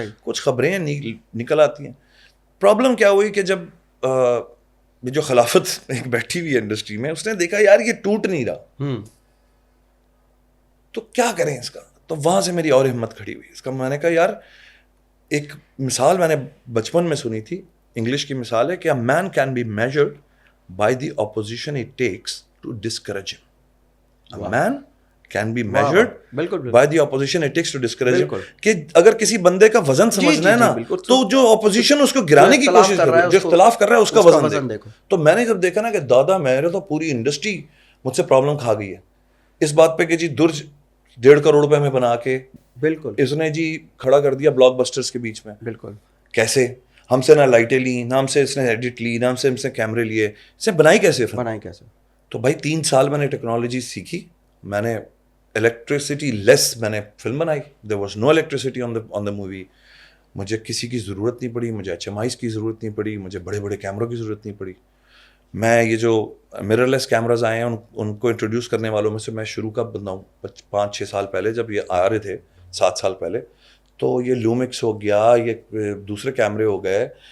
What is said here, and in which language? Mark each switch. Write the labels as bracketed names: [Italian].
[Urdu] کچھ خبریں نکل آتی ہیں. پرابلم کیا ہوئی کہ جب جو خلافت ایک بیٹھی ہوئی ہے انڈسٹری میں, اس نے دیکھا یار یہ ٹوٹ نہیں رہا, تو کیا کریں اس کا. تو وہاں سے میری اور ہمت کھڑی ہوئی اس کا. میں نے کہا یار ایک مثال میں نے بچپن میں سنی تھی, انگلش کی مثال ہے کہ [English] a man can be measured by the opposition it takes to discourage him. A man can be measured by the opposition it takes to discourage him. [Urdu] کہ اگر کسی بندے کا وزن سمجھنا ہے نا, تو جو اپوزیشن اس کو گرانے کی کوشش کر رہا ہے, جو اختلاف کر رہا ہے, اس کا وزن دیکھو. تو میں نے جب دیکھا نا کہ دادا میرے تو پوری انڈسٹری مجھ سے پرابلم کھا گئی ہے اس بات پہ کہ جی درج 1.5 کروڑ روپے میں بنا کے بالکل اس نے جی کھڑا کر دیا بلاک بسٹرز کے بیچ میں. بالکل. کیسے ہم سے نہ لائٹیں لی, نہ ہم سے اس نے ایڈٹ لی, نہ ہم سے کیمرے لیے, اس نے بنائی کیسے. تو بھائی 3 سال میں نے ٹیکنالوجی سیکھی, میں نے الیکٹریسٹی لیس میں نے فلم بنائی. [English] There was no electricity on the movie. [Urdu] مجھے کسی کی ضرورت نہیں پڑی, مجھے HMIs کی ضرورت نہیں پڑی, مجھے بڑے بڑے کیمروں کی ضرورت نہیں پڑی. میں یہ جو میرر لیس کیمراز آئے ہیں ان کو انٹروڈیوس کرنے والوں میں سے میں شروع کا بندہ ہوں. 5-6 سال پہلے جب یہ آ رہے تھے, 7 سال پہلے, تو یہ لومکس ہو گیا, یہ دوسرے کیمرے ہو گئے,